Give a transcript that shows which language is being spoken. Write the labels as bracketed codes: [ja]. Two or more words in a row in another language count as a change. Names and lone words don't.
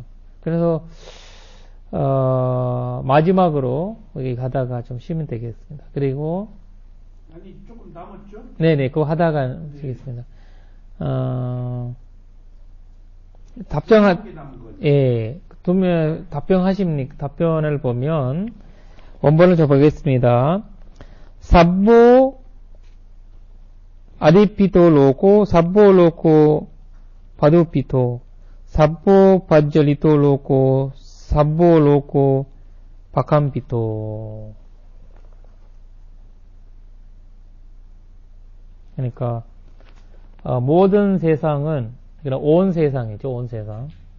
[ko] 그래서, 마지막으로, 여기 가다가 좀 쉬면 되겠습니다. 그리고, 아니, 조금 남았죠? 네네, 그거 하다가 쉬겠습니다. 예, 답변을 보면, 원본을 저 보겠습니다. [pi] sabbo adipito loco, sabbo loco padupito, sabbo pajjalito loco, sabbo loco bakampito. [ko] 그러니까 모든 세상은, 그러니까 온 세상이죠, 온 세상.